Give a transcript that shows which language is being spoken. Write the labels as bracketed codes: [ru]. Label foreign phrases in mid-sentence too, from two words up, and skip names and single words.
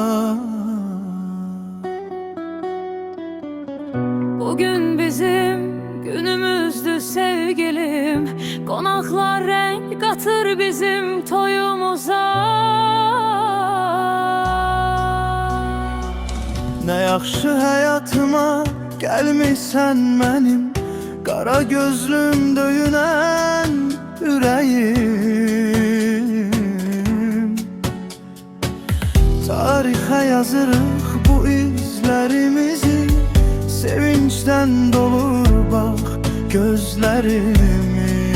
[tr] Bugün bizim günümüzdü sevgilim, konaklar renk katır bizim toyumuza. Ne yaxşı hayatıma gelmişsen benim, [az] qara gözlüm döyünən ürəyim. Tarixə yazırıq bu izlərimizi, sevinçdən dolur bax gözlərimiz.